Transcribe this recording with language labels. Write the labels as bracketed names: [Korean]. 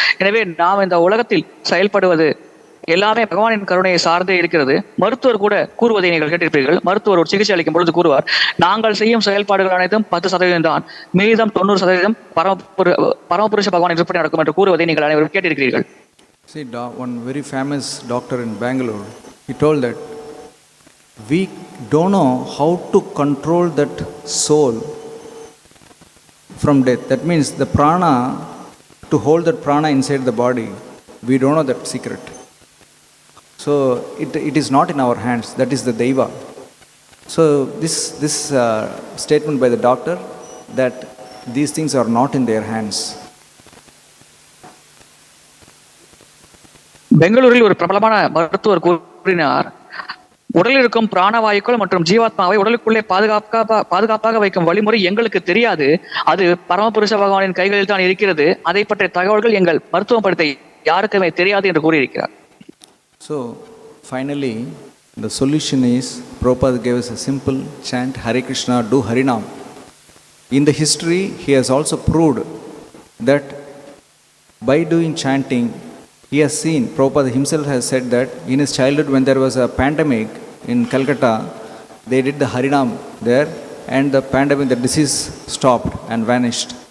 [Tamil] எனவே நாம் இந்த உலகத்தில் செயல்படுவது எல்லாமே பகவானின் கருணையை சார்ந்தே இருக்கிறது. மருத்துவர் கூட கூறுவதை நீங்கள் கேட்டிருப்பீர்கள். மருத்துவர் ஒரு சிகிச்சை அளிக்கும் பொழுது கூறுவார், நாங்கள் செய்யும் செயல்பாடுகள் அனைத்தும் 10% தான், மீதம் 90% பரமபுருஷ பகவானின் விருப்பப்படி நடக்கும் என்று கூறுவதை நீங்கள் அனைவரும் கேட்டிருக்கிறீர்கள். [English] See, one very famous doctor in Bangalore, he told that we don't know how to control that soul from death. That means the prana, to hold that prana inside the body, we don't know that secret. So it is not in our hands. That is the deva. So this statement by the doctor that these things are not in their hands. [Tamil] பெங்களூரில் ஒரு பிரபலமான மருத்துவர் கூறினார், உடலில் இருக்கும் பிராணவாயுக்கள் மற்றும் ஜீவாத்மாவை உடலுக்குள்ளே பாதுகாப்பாக வைக்கும் வழிமுறை எங்களுக்கு தெரியாது, அது பரமபுருஷ பகவானின் கைகளில் தான் இருக்கிறது. அதை பற்றிய தகவல்கள் எங்கள் மருத்துவம் படித்த யாருக்குமே தெரியாது என்று கூறியிருக்கிறார். [English] So finally, the solution is, Prabhupada gave us a simple chant, Hare Krishna, do Harinam. In the history, he has also proved that by doing chanting, he has seen, Prabhupada himself has said that in his childhood when there was a pandemic in Calcutta, they did the Harinam there, and the pandemic, the disease stopped and vanished.